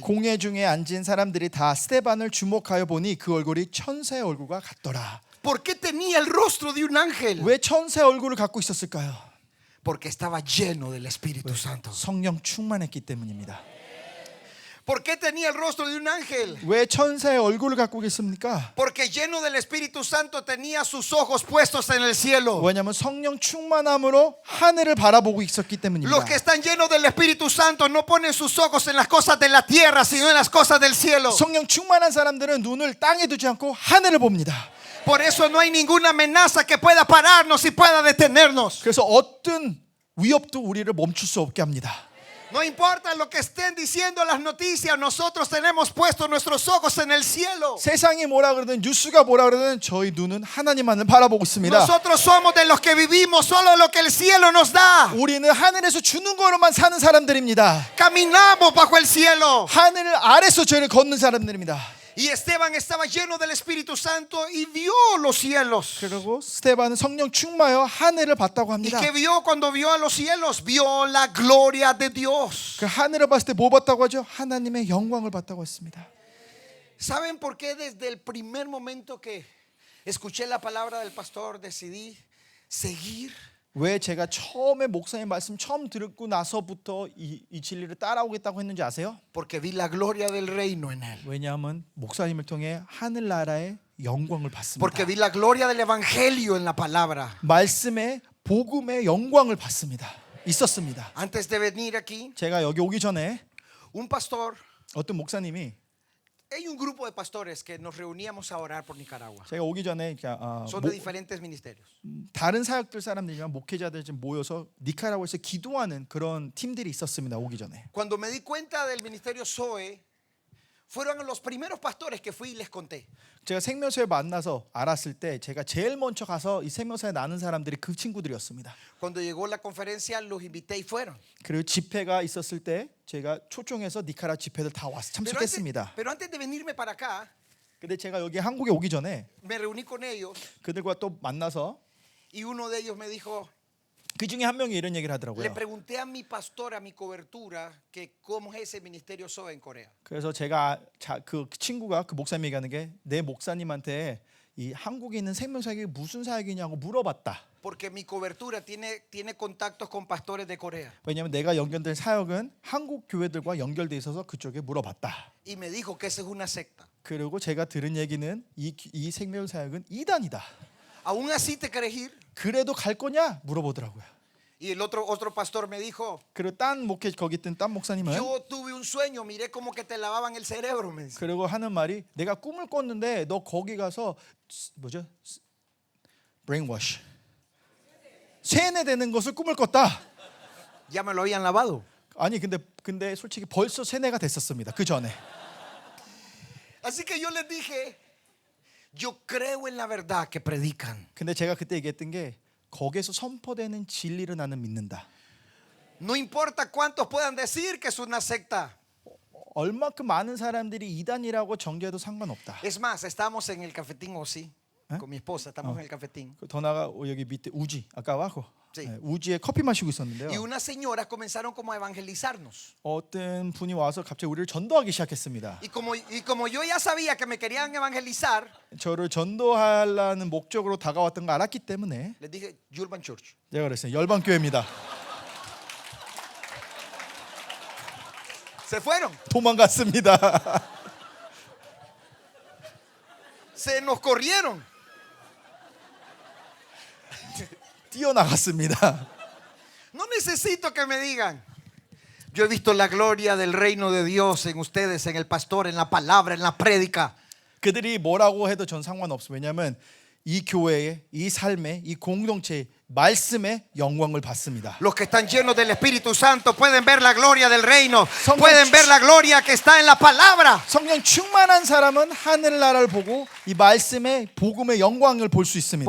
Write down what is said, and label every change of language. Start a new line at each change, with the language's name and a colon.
Korean: 공회 중에 앉은 사람들이 다 스데반을 주목하여 보니 그 얼굴이 천사의 얼굴과 같더라.
Spanish: ¿Por qué tenía el rostro de un ángel?
Korean: 왜 천사의 얼굴을 갖고 있었을까요?
Spanish: Porque estaba lleno del Espíritu Santo.
Korean: 성령 충만했기 때문입니다.
Spanish: ¿Por qué tenía el rostro de un ángel?
Korean: 왜 천사의 얼굴을 갖고 계십니까?
Spanish: Porque lleno del Espíritu Santo tenía sus ojos puestos en el cielo.
Korean: 왜냐하면 성령 충만함으로 하늘을 바라보고 있었기 때문입니다.
Spanish: Los que están llenos del Espíritu Santo no ponen sus ojos en las cosas de la tierra, sino en las cosas del cielo.
Korean: 성령 충만한 사람들은 눈을 땅에 두지 않고 하늘을 봅니다.
Spanish: Por eso no hay ninguna amenaza que pueda pararnos y pueda detenernos.
Korean: 그래서 어떤 위협도 우리를 멈출 수 없게 합니다.
Spanish: No importa lo que estén diciendo las noticias, nosotros tenemos puestos nuestros ojos en el cielo.
Korean: 세상이 뭐라 그러든 뉴스가 뭐라 그러든 저희 눈은 하나님만을 바라보고 있습니다.
Spanish: Nosotros somos de los que vivimos solo lo que el cielo nos da.
Korean: 우리는 하늘에서 주는 거로만 사는 사람들입니다.
Spanish: Caminamos bajo el cielo.
Korean: 하늘 아래서 저를 걷는 사람들입니다.
Spanish: Y Esteban estaba lleno del Espíritu Santo y vio los cielos.
Korean: 그리고 스데반은 성령 충만하여 하늘을 봤다고
Spanish: ¿Y
Korean: 합니다.
Spanish: qué vio cuando vio a los cielos? Vio la gloria de Dios.
Korean: 그 하늘을 봤을 때 뭐 봤다고 하죠? 하나님의 영광을 봤다고 했습니다.
Spanish: ¿Saben por qué desde el primer momento que escuché la palabra del pastor decidí seguir?
Korean: 왜 제가 처음에 목사님 말씀 처음 듣고 나서부터 이 진리를 따라오겠다고 했는지 아세요?
Spanish: Porque vi la gloria del reino en él.
Korean: 왜냐하면 목사님을 통해 하늘나라의 영광을 봤습니다.
Spanish: Porque vi la gloria del evangelio en la palabra.
Korean: 말씀의 복음의 영광을 봤습니다. 있었습니다.
Spanish: Antes de venir aquí,
Korean: 제가 여기 오기 전에
Spanish: un pastor,
Korean: 어떤 목사님이
Spanish: hay un grupo de pastores que nos reuníamos a orar por Nicaragua.
Korean: 제가 오기 전에
Spanish: Son de diferentes ministerios.
Korean: 다른 사역들 사람들이랑 목회자들 좀 모여서 니카라구아에서 기도하는 그런 팀들이 있었습니다. 오기 전에.
Spanish: Cuando me di cuenta del ministerio Zoe, fueron los primeros pastores que fui y les conté.
Korean: 제가 생명사에 만나서 알았을 때 제가 제일 먼저 가서 이 생명사에 나는 사람들이 그 친구들이었습니다.
Spanish: Cuando llegó la conferencia los invité y fueron.
Korean: 그리고 집회가 있었을 때 제가 초청해서 니카라 집회들 다 와서 참석했습니다.
Spanish: Pero antes de venirme para acá,
Korean: 근데 제가 여기 한국에 오기 전에
Spanish: me reuní con ellos
Korean: 그들과 또 만나서
Spanish: y uno de ellos me dijo,
Korean: 그 중에 한 명이 이런 얘기를
Spanish: le
Korean: 하더라고요.
Spanish: pregunté a mi pastor, a mi cobertura, que cómo es ese ministerio Zoe en Corea.
Korean: 그래서 제가 그 친구가 그 목사님이 얘기하는 게 내 목사님한테 이 한국에 있는 생명사역이 무슨 사역이냐고 물어봤다.
Spanish: Porque mi cobertura tiene contactos con pastores de Corea.
Korean: 왜냐하면 내가 연결된 사역은 한국 교회들과 연결돼 있어서 그쪽에 물어봤다.
Spanish: Y me dijo que esa es una secta.
Korean: 그리고 제가 들은 얘기는 이 생명사역은 이단이다.
Spanish: ¿Aún así te querés ir?
Korean: 그래도 갈 거냐 물어보더라고요.
Spanish: Y el otro pastor me dijo,
Korean: 그리고 딴 목회 거기 있던 딴 목사님은
Spanish: yo tuve un sueño, miré como que te lavaban el cerebro, me dice.
Korean: 그리고 하는 말이 내가 꿈을 꿨는데 너 거기 가서 뭐죠? brainwash 세뇌되는 것을 꿈을 꿨다.
Spanish: Ya me lo habían lavado.
Korean: 아니 근데 솔직히 벌써 세뇌가 됐었습니다. 그 전에.
Spanish: Así que yo les dije, yo creo en la verdad que predican.
Korean: 근데 제가 그때 얘기했던 게 거기에서 선포되는 진리를 나는 믿는다.
Spanish: No importa cuántos puedan decir que es una secta.
Korean: 얼마큼 많은 사람들이 이단이라고 정죄해도 상관없다.
Spanish: Es más, estamos en el cafetín Osi con mi esposa, estamos en el cafetín.
Korean: 더 나가 여기 밑에 우지 아까 와고
Spanish: Sí.
Korean: 우지에 커피 마시고
Spanish: Y
Korean: 있었는데요.
Spanish: unas señoras comenzaron como a evangelizarnos.
Korean: 어떤 분이 와서 갑자기 우리를 전도하기 시작했습니다.
Spanish: Y como yo ya sabía que me querían evangelizar,
Korean: 저를 전도하려는 목적으로 다가왔던 거 알았기 때문에
Spanish: les dije, Urban Church.
Korean: 제가 그랬어요. 열방교회입니다.
Spanish: Se fueron,
Korean: 도망갔습니다.
Spanish: se nos corrieron.
Korean: 뛰어나갔습니다.
Spanish: No necesito que me digan. Yo he visto la gloria del reino de Dios en ustedes, en el pastor, en la palabra, en la prédica.
Korean: 그들이 뭐라고 해도 전 상관없어. 왜냐하면 이 교회의 이 삶의 이 공동체의 말씀의 영광을 받습니다.
Spanish: Los que están llenos del Espíritu Santo pueden ver la gloria del reino, Son pueden muchos. ver la gloria que está en la palabra.
Korean: 성령 충만한 사람은 하늘나라를 보고 이 말씀의 복음의 영광을 볼 수 있습니다.